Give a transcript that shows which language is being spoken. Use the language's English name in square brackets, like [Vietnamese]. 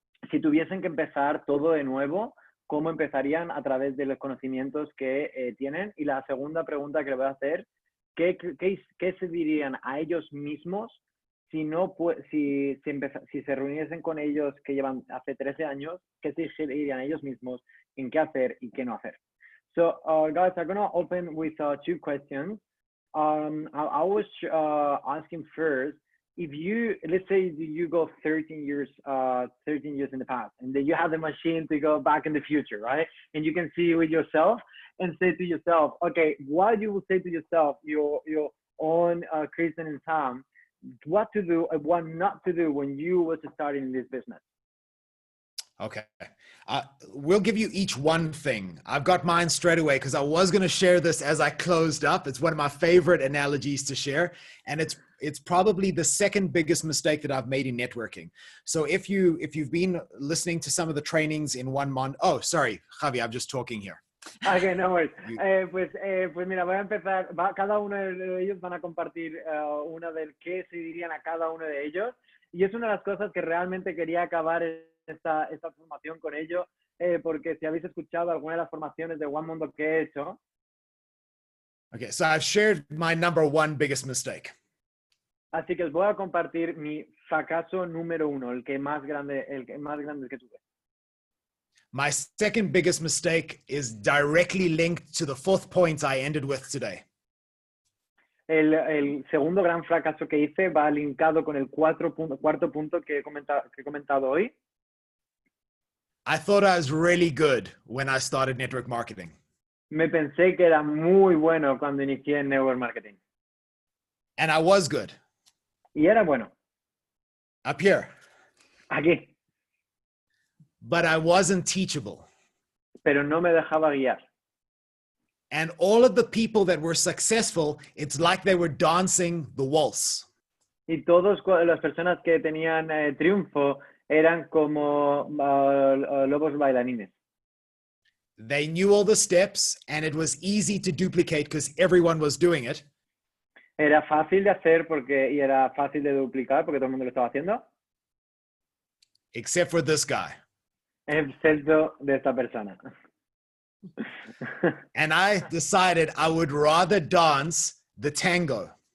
[Spanish] si tuviesen que empezar todo de nuevo, ¿cómo empezarían a través de los conocimientos que tienen? Y la segunda pregunta que le voy a hacer, ¿qué se dirían a ellos mismos si se reuniesen con ellos que llevan hace 13 años? ¿Qué se dirían a ellos mismos en qué hacer y qué no hacer? [English] So, guys, I'm going to open with 2 questions. I was asking first, if you, let's say you go 13 years in the past, and then you have the machine to go back in the future, right? And you can see with yourself and say to yourself, okay, what you will say to yourself, your own Kristen and Sam, what to do and what not to do when you were starting this business. Okay. We'll give you each one thing. I've got mine straight away because I was going to share this as I closed up. It's one of my favorite analogies to share. And it's probably the second biggest mistake that I've made in networking. So if you've been listening to some of the trainings in 1 month, oh, sorry, Javi, I'm just talking here. Okay, no worries. [Spanish] Pues mira, voy a empezar. Cada uno de ellos van a compartir una del qué se dirían a cada uno de ellos. Y es una de las cosas que realmente quería acabar esta formación con ello, porque si habéis escuchado alguna de las formaciones de One Mundo que he hecho. [English] Okay, so I've shared my number 1 biggest mistake. [Spanish] Así que os voy a compartir mi fracaso número 1, el más grande que tuve. [English] My second biggest mistake is directly linked to the 4th point I ended with today. [Spanish] El segundo gran fracaso que hice va linkado con el cuarto punto que he comentado hoy. [English] I thought I was really good when I started network marketing. [Spanish] Me pensé que era muy bueno cuando inicié en network marketing. [English] And I was good. [Spanish] Y era bueno. [English] Up here. [Spanish] Aquí. [English] But I wasn't teachable. [Spanish] Pero no me dejaba guiar. [English] And all of the people that were successful, it's like they were dancing the waltz. [Spanish] Y todas las personas que tenían triunfo eran como lobos bailarines. [English] They knew all the steps and it was easy to duplicate because everyone was doing it. [Spanish] Era fácil de hacer y era fácil de duplicar porque todo el mundo lo estaba haciendo. [English] Except for this guy. [Spanish] Excepto de esta persona. [English] And I decided I would rather dance the tango.